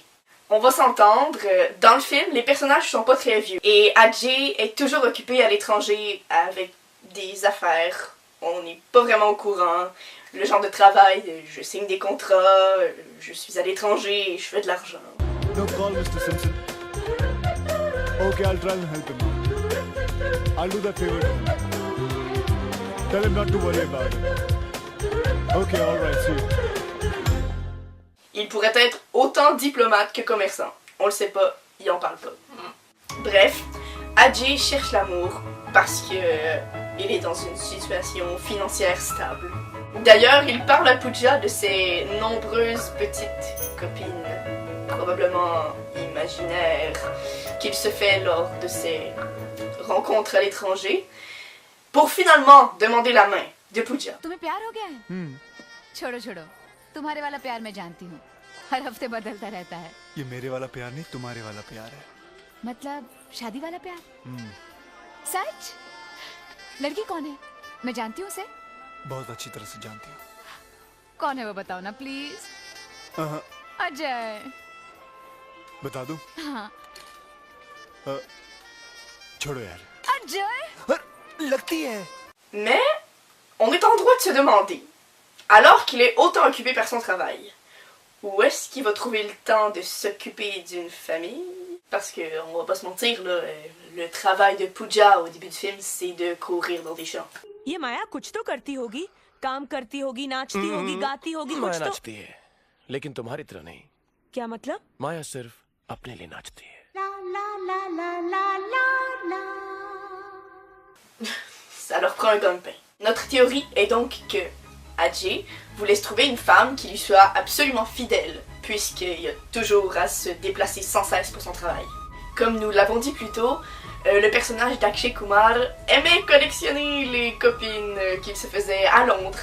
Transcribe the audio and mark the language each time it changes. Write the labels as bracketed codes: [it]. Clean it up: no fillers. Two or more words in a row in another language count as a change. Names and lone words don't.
[fr] On va s'entendre, dans le film, les personnages sont pas très vieux, et Ajay est toujours occupé à l'étranger avec des affaires. On n'est pas vraiment au courant. Le genre de travail, je signe des contrats, je suis à l'étranger et je fais de l'argent. [en] No call, Mr. Simpson. Okay, I'll try and help him. I'll do that favor to him. Tell him not to worry about it. Okay, alright, see you. [fr] Il pourrait être autant diplomate que commerçant. On le sait pas, il en parle pas. Bref, Ajay cherche l'amour parce que il est dans une situation financière stable. D'ailleurs, il parle à Pooja de ses nombreuses petites copines, probablement imaginaires, qu'il se fait lors de ses rencontres à l'étranger, pour finalement demander la main de Pooja. [hi] तुम्हें प्यार हो गया है? छोड़ो छोड़ो, तुम्हारे वाला प्यार मैं जानती हूँ. हर हफ्ते बदलता रहता है. ये मेरे वाला प्यार नहीं, तुम्हारे वाला प्यार है. मतलब शादी वाला प्यार? सच? लड़की कौन है? मैं जानती हूँ उसे. बहुत अच्छी तरह से जानती हूँ. कौन है वो बताओ ना प्लीज. अजय. बता दूं? हाँ छोड़ो यार। अजय लगती है। [fr] Mais on est en droit de se demander, alors qu'il est autant occupé par son travail, où est-ce qu'il va trouver le temps de s'occuper d'une famille? Parce que, on va pas se mentir, là, le travail de Pooja au début du film, c'est de courir dans des champs. [hi] ये माया कुछ तो करती होगी, काम करती होगी, नाचती होगी, गाती होगी, कुछ माया तो। नाचती है, लेकिन तुम्हारी तरह नहीं। क्या मतलब? माया सिर्फ अपने लिए नाचती है। [fr] Ça leur prend un gagne-pain. Notre théorie est donc que Ajay voulait se trouver une femme qui lui soit absolument fidèle, puisqu'il a toujours à se déplacer sans cesse pour son travail. Comme nous l'avons dit plus tôt, le personnage d'Akshay Kumar aimait collectionner les copines qu'il se faisait à Londres.